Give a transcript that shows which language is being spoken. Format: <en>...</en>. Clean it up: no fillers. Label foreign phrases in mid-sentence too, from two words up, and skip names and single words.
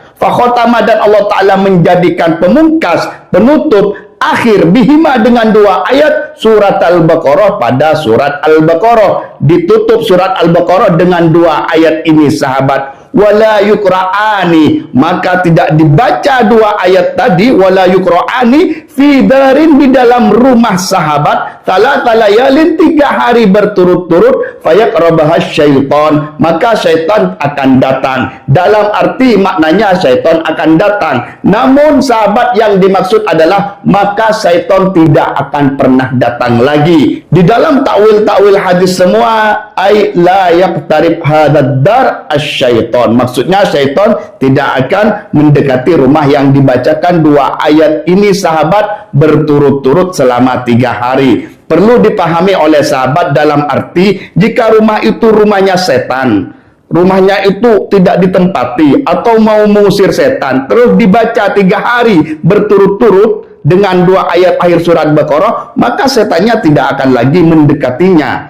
<id>Fakhotama, dan Allah Ta'ala menjadikan pemungkas, penutup, akhir, bihima, dengan 2 ayat surat Al-Baqarah. Pada surat Al-Baqarah ditutup surat Al-Baqarah dengan 2 ayat ini sahabat.</id> <ar>ولا يقرآن,</ar> <id>maka tidak dibaca 2 ayat tadi,</id> <ar>ولا يقرآن في دار,</ar> <id>di dalam rumah sahabat,</id> <ar>ثلاث ليال,</ar> <id>3 hari berturut-turut,</id> <ar>فيقربها الشيطان,</ar> <id>maka syaitan akan datang. Dalam arti maknanya syaitan akan datang. Namun sahabat yang dimaksud adalah maka syaitan tidak akan pernah datang lagi. Di dalam takwil hadis semua,</id> <ar>أي لا يقترب هذه الدار الشيطان,</ar> <id>maksudnya syaitan tidak akan mendekati rumah yang dibacakan 2 ayat ini sahabat berturut-turut selama 3 hari. Perlu dipahami oleh sahabat dalam arti jika rumah itu rumahnya setan, rumahnya itu tidak ditempati atau mau mengusir setan, terus dibaca 3 hari berturut-turut dengan 2 ayat akhir surat Baqarah, maka setannya tidak akan lagi mendekatinya.</id>